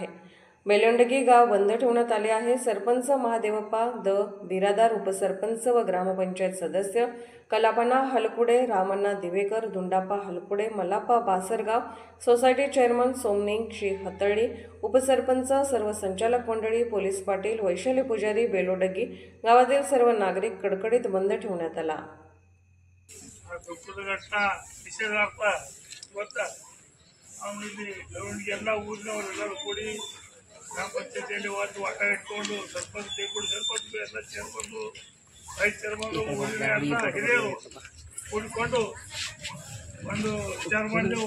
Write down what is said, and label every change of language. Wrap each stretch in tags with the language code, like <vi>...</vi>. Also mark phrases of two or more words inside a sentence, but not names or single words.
<mr>बेलोंडगी गाव बंद ठेवण्यात आले आहे। सरपंच महादेवप्पा द बिरादार, उपसरपंच व ग्रामपंचायत सदस्य कलापना हलकुडे, रामण्णा दिवेकर, दुंडाप्पा हलकुडे, मल्लाप्पा बासरगाव, सोसायटी चेअरमन सोमनिंग श्री हतळी, उपसरपंच, सर्व संचालक मंडळी, पोलीस पाटील, वैशाली पुजारी, बेलोंडगी गावातील सर्व नागरिक कडकडीत बंद ठेवण्यात आला।</mr> <kn>ಗ್ರಾಮ ಪಂಚಾಯತಿಯಲ್ಲಿ ವಾಟ ಇಟ್ಕೊಂಡು ಸರ್ಪಂಚ್ ಎಲ್ಲ ಚೇರ್ಮನ್ನು ವೈಸ್ ಚೇರ್ಮನ್ನು ಊರಿನ ಎಲ್ಲ ಹಿರಿಯರು ಕೂಡಿಕೊಂಡು ಒಂದು ವಿಚಾರ ಮಾಡಿದೆವು।</kn>